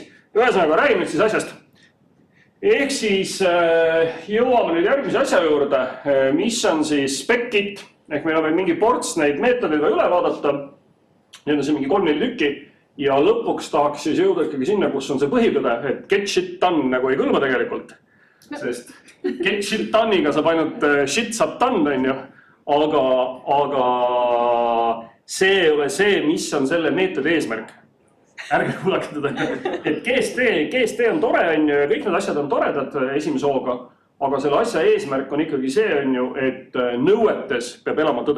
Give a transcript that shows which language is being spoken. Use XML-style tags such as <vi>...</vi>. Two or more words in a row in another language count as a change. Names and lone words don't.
<et>Ühesõnaga, räägime nüüd siis asjast. Ehk siis jõuame nüüd järgmise asja juurde, mis on siis spec-kit. Ehk meil on veel mingi ports neid meetodeid üle vaadata. Need on see mingi 3-4 tükki. Ja lõpuks tahaks siis jõuda ikkagi sinna, kus on see põhitõde, et</et> <en>get shit done</en> <et>nagu ei kõlba tegelikult. Sest</et> <en>get shit done'iga</en> <et>saab ainult shit saab done, on ju. Aga see ei ole see, mis on selle meetodi eesmärk. Ärge kuulake teda. Et GST on tore, on ju, ja kõik need asjad on toredad esimese hooga. aga selle asja eesmärk on ikkagi see, on ju, et nõuetes peab elama tõde.</et>